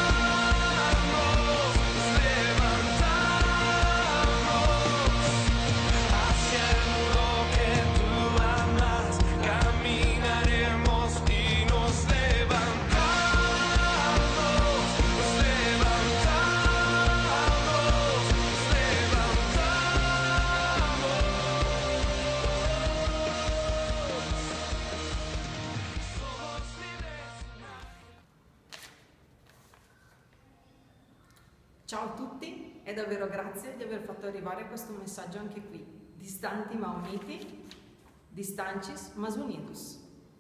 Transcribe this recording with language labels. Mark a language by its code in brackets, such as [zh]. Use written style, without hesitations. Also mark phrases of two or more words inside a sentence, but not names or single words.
[es] hacia el mundo que tú amas, caminaremos y nos levantamos, nos levantamos, nos somos libres. [it] Ciao a tutti e davvero grazie di aver fatto arrivare questo messaggio anche qui. Distanti ma uniti, [es] distancis mas unidos.